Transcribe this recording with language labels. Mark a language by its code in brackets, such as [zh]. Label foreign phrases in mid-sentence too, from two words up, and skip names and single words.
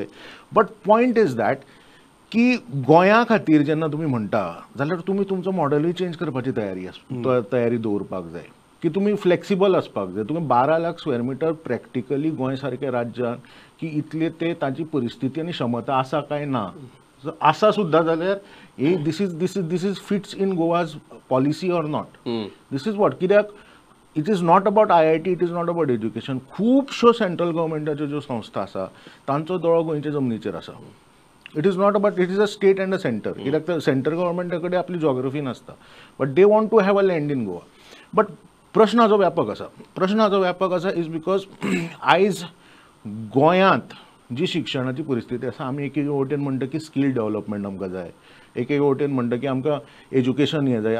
[en] but point is that [kok] की गोंया खातीर जेन्ना तुमी म्हणटा जाल्यार तुमी तुमचो मॉडलूय चेंज करपाची तयारी दवरपाक जाय, की तुमी फ्लेक्सिबल आसपाक जाय. तुमी 12 लाख [en] square meter [kok] प्रॅक्टिकली गोंय सारक्या राज्यान की इतले ते ताची परिस्थिती आनी क्षमता आसा काय ना. आसा सुद्दां जाल्यार [en] this is fits in Goa's policy or not. this is what, कित्याक it is not about IIT, it is not about education. [kok] खुबश्यो सेंट्रल गव्हर्मेंटाच्यो ज्यो संस्था आसा तांचो दोळो गोंयच्या जमनीचेर आसा. [en] it is not about, it is a state and a center, [kok] कित्याक तर सेंट्रल गव्हर्मेंटा कडेन आपली जॉग्रफी नासता, [en] but they want to have a land in Goa. [kok] बट प्रश्न हाचो व्यापक आसा [en] is because [kok] आयज गोंयांत जी शिक्षणाची परिस्थिती आसा, आमी एक वटेन म्हणटा की [en] skill development [kok] आमकां जाय, एक वटेन म्हणटा की आमकां एज्युकेशन हें जाय.